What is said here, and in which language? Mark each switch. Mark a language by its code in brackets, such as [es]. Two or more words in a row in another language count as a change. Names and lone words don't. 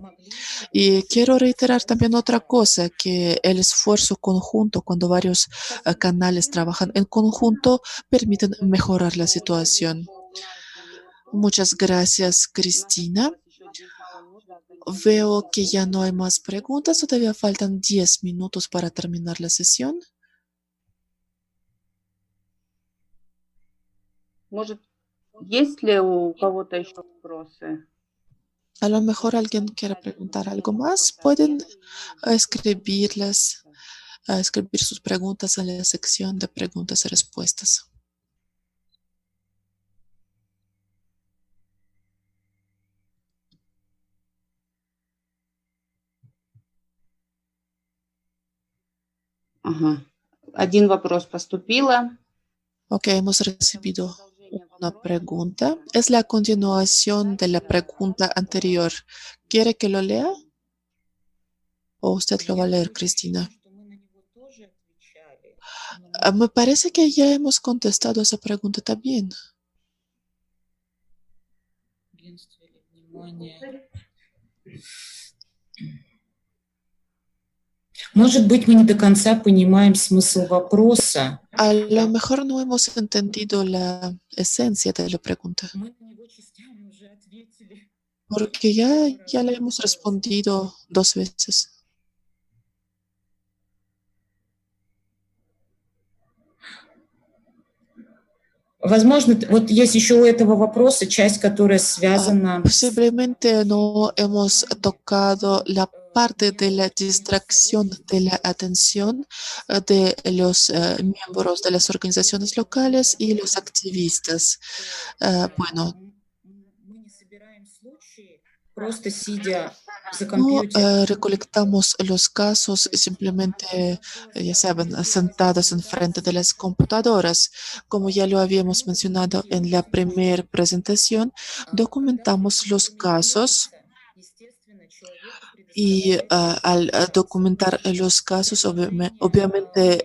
[es] Y quiero reiterar también otra cosa, que el esfuerzo conjunto, cuando varios canales trabajan en conjunto, permiten mejorar la situación. Muchas gracias, Cristina. veo que ya no hay más preguntas. Todavía faltan 10 minutos para terminar la sesión. [ru] Может, есть ли у кого-то еще вопросы? [es] A lo mejor alguien quiere preguntar algo más. Pueden escribir sus preguntas en la sección de preguntas y respuestas. [ru] Ага. Один вопрос поступило. [es] Ok, hemos recibido una pregunta. Es la continuación de la pregunta anterior. ¿Quiere que lo lea? ¿O usted lo va a leer, Cristina? Me parece que ya hemos contestado esa pregunta también. [ru] Может быть, мы не до конца понимаем смысл вопроса. [es] A lo mejor no hemos entendido la esencia de la pregunta, [ru] Мы на него частями уже ответили. [es] porque ya le hemos respondido 2 veces. [ru] Возможно, вот есть еще у этого вопроса часть, которая связана с [es] Posiblemente no hemos tocado la parte de la distracción de la atención de los miembros de las organizaciones locales y los activistas. Bueno, [ru] мы не собираем случаи, просто сидя за [es] no [ru] компьютером. [es] recolectamos los casos simplemente, ya saben, sentados enfrente de las computadoras. Como ya lo habíamos mencionado en la primera presentación, documentamos los casos y al documentar los casos, obviamente